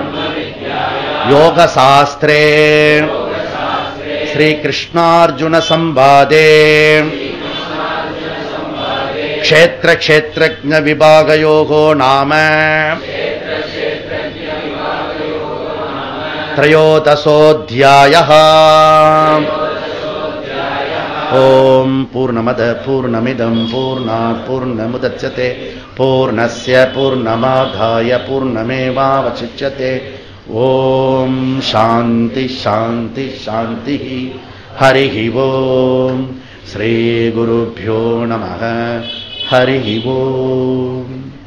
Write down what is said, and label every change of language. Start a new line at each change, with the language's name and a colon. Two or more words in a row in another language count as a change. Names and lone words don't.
Sanskrit: योगशास्त्रे श्री कृष्णार्जुन संवादे क्षेत्र क्षेत्रज्ञ विभागयोगो नाम त्रयोदशोऽध्यायः. ओं पूर्णमदः पूर्णमिदं पूर्णात् पूर्णमुदच्यते पूर्णस्य पूर्णमादाय पूर्णमेवावशिष्यते. ओं शान्ति शान्ति शान्ति. हरिः ओं. श्री गुरुभ्यो नमः. हरिः ओं.